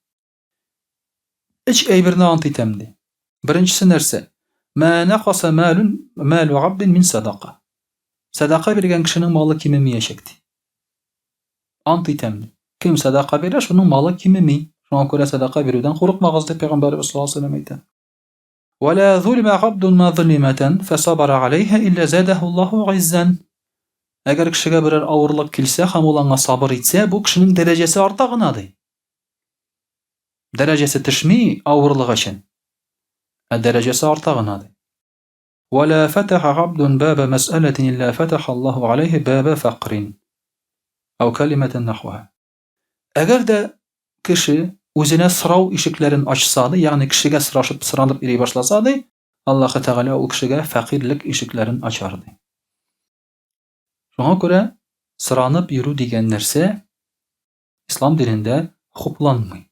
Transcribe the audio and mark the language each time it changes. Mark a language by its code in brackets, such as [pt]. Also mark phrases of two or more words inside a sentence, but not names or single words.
[tt] Өч әйберне ант итәм ди. Беренчесе нәрсә? [ar] ما نقص مال عبد من صدقة. [tt] Садақа биргән кешенең малы кимемиячәк ди. Ант итәм ди. Кем садақа бирә, шуның малы кимеми. Шуңа күрә садақа бирүдән курыкмагыз дип Пәйгамбәрбез [ar] صلى الله عليه وسلم [tt] әйтә. [ar] ولا ظلم عبد ما ظلمة فصبر عليها إلا زاده الله عزا. [tt] Әгәр кешегә берәр авырлык килсә һәм ул аңа сабыр итсә, бу кешенең дәрәҗәсе арта гына ди. Дәрәҗәсе төшми авырлык өчен. Дәрәҗәсе арта гына ди. [ar] ولا فتح عبد باب مسألة إلا فتح الله عليه باب فقر أو كلمة نحوها. [tt] Әгәр дә кеше үзенә сорау ишекләрен ачса ди, ягъни кешегә сорашып, соранып йөри башласа ди, Аллаһ Тәгалә ул кешегә фәкыйрлек ишекләрен ачар ди. Шуңа күрә соранып йөрү дигән нәрсә ислам динендә хупланмый.